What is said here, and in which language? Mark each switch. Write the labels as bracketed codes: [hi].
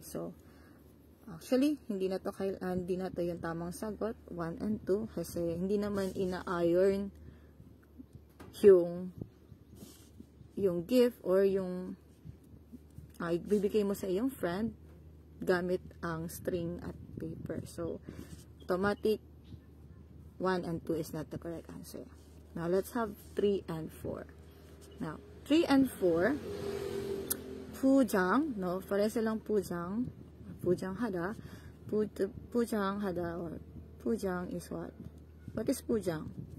[tl] So, actually, hindi na to yung tamang sagot. 1 and 2. Kasi, hindi naman ina-iron yung gift or yung ibibigay mo sa iyong friend gamit ang string at paper. [en] So, automatic 1 and 2 is not the correct answer. Now, let's have 3 and 4. Now, 3 and 4, 부장, no? [tl] Pareho silang 부장. [ko] 부장하다. [en] 부장하다 or 부장 is what? What is 부장?